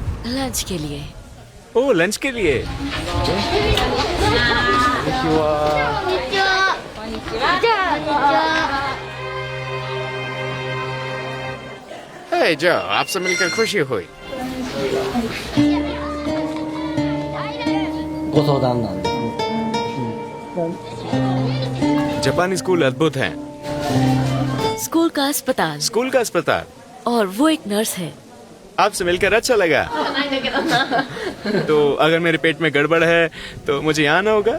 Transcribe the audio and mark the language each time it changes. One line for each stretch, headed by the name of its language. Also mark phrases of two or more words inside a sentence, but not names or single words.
Hindi: लंच के लिए। ओह, लंच के लिए। हे जो, आपसे मिलकर खुशी हुई।
Japanese: ご相談なんで。
Hindi: जापानी स्कूल अद्भुत हैं। स्कूल का अस्पताल स्कूल का अस्पताल। और वो एक नर्स है। आपसे मिलकर अच्छा लगा। तो अगर मेरे पेट में गड़बड़ है तो मुझे यहाँ आना होगा।